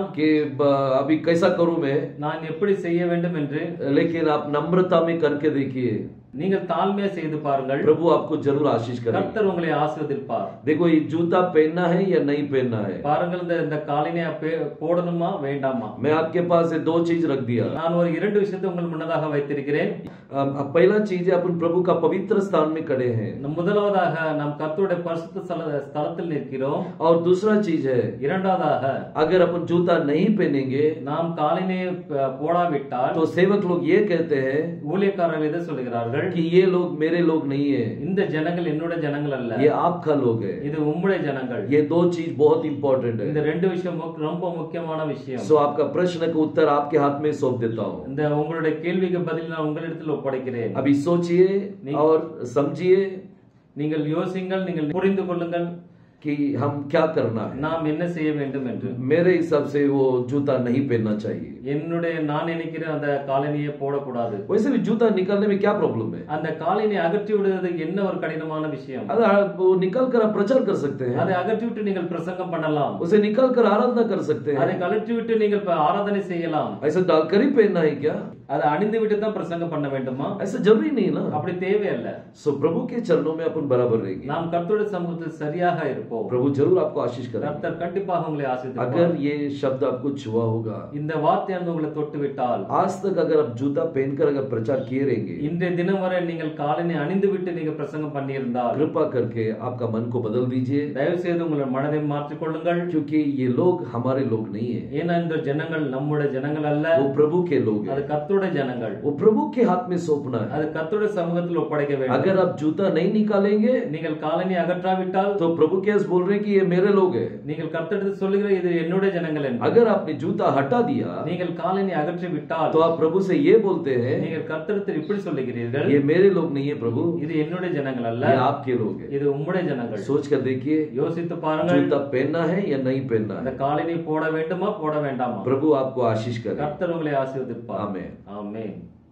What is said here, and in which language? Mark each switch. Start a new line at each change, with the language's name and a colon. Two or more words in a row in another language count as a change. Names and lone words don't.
Hindi: कि अभी कैसा करूं मैं,
Tamil: நான் எப்படி செய்ய வேண்டும் என்று.
Hindi: लेकिन आप नम्रता में करके देखिए,
Tamil: நீங்கள் தாழ்மையா செய்து பாருங்கள்,
Hindi: प्रभु आपको जरूर आशीष करेगा.
Tamil: கர்த்தர் உங்களை ஆசீர்வதிப்பார்.
Hindi: देखो ये जूता पहनना है या नहीं पहनना है.
Tamil: பாருங்கள், இந்த காலினை போடணுமா வேண்டாமா.
Hindi: मैं आपके पास ये दो चीज रख दिया.
Tamil: நான் ஒரு இரண்டு விஷயத்தை உங்கள் முன்னதாக வைத்திருக்கிறேன்.
Hindi: पहला चीज है अपन प्रभु का पवित्र स्थान में खड़े हैं.
Tamil: முதலாவதாக நாம் கர்த்தருடைய பரிசுத்த ஸ்தலத்தில் நிற்கிறோம்.
Hindi: और दूसरा चीज है,
Tamil: இரண்டாவதாக
Hindi: अगर अपन जूता नहीं पहनेंगे
Tamil: நாம் காலினை போடாவிட்டால்
Hindi: तो सेवक लोग ये कहते हैं
Tamil: ஊழியக்காரர்கள் இதை சொல்கிறார்கள்,
Hindi: कि ये लोग मेरे लोग नहीं है,
Tamil: இந்த ஜனங்கள் என்னுடைய ஜனங்கள் அல்ல,
Hindi: ये आपका लोग है.
Tamil: இது உம்முடைய ஜனங்கள்.
Hindi: ये दो चीज बहुत इंपॉर्टेंट है.
Tamil: இந்த ரெண்டு விஷயம் ரொம்ப முக்கியமான விஷயம்.
Hindi: सो आपका प्रश्न का उत्तर आपके हाथ में सौंप देता हूँ.
Tamil: இந்த உங்களுடைய கேள்விக்கு பதில் நான் உங்களிடத்தில் ஒப்படைக்கிறேன்.
Hindi: अभी सोचिए और समझिए,
Tamil: நீங்கள் யோசிங்கள், நீங்கள் புரிந்து கொள்ளுங்கள்
Hindi: कि हम क्या करना है.
Tamil: நாம் என்ன செய்ய வேண்டும் என்று.
Hindi: मेरे हिसाब से वो जूता नहीं पहनना चाहिए.
Tamil: நான் நினைக்கிறேன் அந்த காலணியை போடக்கூடாது.
Hindi: वैसे भी जूता निकालने में क्या प्रॉब्लम है.
Tamil: அந்த காலணி அகற்றி விடுவது என்ன ஒரு கடினமான விஷயம்.
Hindi: वो निकाल कर आप प्रचार कर सकते हैं.
Tamil: அதை அகற்றி விட்டு நீங்கள் பிரசங்கம் பண்ணலாம்.
Hindi: उसे निकाल कर आराधना कर सकते हैं.
Tamil: அதை கழற்றி விட்டு நீங்கள் ஆராதனை செய்யலாம்.
Hindi: ऐसा डालकर ही पहनना है क्या.
Tamil: அதை அணிந்து விட்டு தான் பிரசங்கம் பண்ண வேண்டுமா.
Hindi: ऐसा जरूरी नहीं ना.
Tamil: அப்படி தேவையில்லை.
Hindi: सो प्रभु के चरणों में अपन बराबर रहेंगे.
Tamil: நாம் கர்த்தருடைய சமூகத்தில் சரியாக இருப்போம்.
Hindi: प्रभु जरूर आपको आशीष करेगा.
Tamil: கர்த்தர் கண்டிப்பாக உங்களை ஆசீர்வதிப்பார்.
Hindi: अगर ये शब्द आपको छुआ होगा,
Tamil: இந்த வார்த்தையானது உங்களை தொட்டு விட்டால்,
Hindi: आज तक अगर आप जूता पहनकर अगर प्रचार किए रहेंगे,
Tamil: இன்றைய தினம் வரை நீங்கள் காலணி அணிந்து விட்டு நீங்க பிரசங்கம் பண்ணியிருந்தால்,
Hindi: कृपा करके आपका मन को बदल दीजिए.
Tamil: தயவு செய்து உங்கள் மனதை மாற்றிக் கொள்ளுங்கள்.
Hindi: क्योंकि ये लोग हमारे लोग नहीं है.
Tamil: ஏன்னா இந்த ஜனங்கள் நம்முடைய ஜனங்கள் அல்ல,
Hindi: वो प्रभु के लोग
Tamil: அது
Hindi: हैं.
Tamil: கர்த்தருடைய ஜனங்கள்.
Hindi: वो प्रभु के हाथ में सौंपना है.
Tamil: அது கர்த்தருடைய சமூகத்தில் ஒப்படைக்க வேண்டும்.
Hindi: अगर आप जूता नहीं निकालेंगे
Tamil: நீங்கள் காலணி அகற்றாவிட்டால்,
Hindi: तो प्रभु के बोल रहे हैं कि ये मेरे लोग हैं.
Tamil: நீங்கள் கர்த்தரிடத்தில் சொல்லுகிற இது என்னுடைய ஜனங்கள் என்று.
Hindi: अगर आपने जूता हटा दिया
Tamil: நீங்கள் காலணி அகற்றி விட்டால்,
Hindi: तो आप प्रभु से ये बोलते हैं,
Tamil: நீங்கள் கர்த்தரிடத்தில் இப்படி சொல்லுகிறீர்கள்,
Hindi: ये मेरे लोग नहीं है प्रभु,
Tamil: இது என்னுடைய ஜனங்கள் அல்ல,
Hindi: ये आपके लोग हैं.
Tamil: இது உம்முடைய ஜனங்கள்.
Hindi: सोच कर देखिए,
Tamil: யோசித்து பாருங்கள்,
Hindi: जूता पहनना है या नहीं पहनना
Tamil: அந்த
Hindi: है.
Tamil: காலணி போட வேண்டுமா போட வேண்டாமா.
Hindi: प्रभु आपको आशीष करे.
Tamil: கர்த்தர் உங்களை ஆசீர்வதிப்பார்.
Hindi: आमेन.
Tamil: ஆமென்.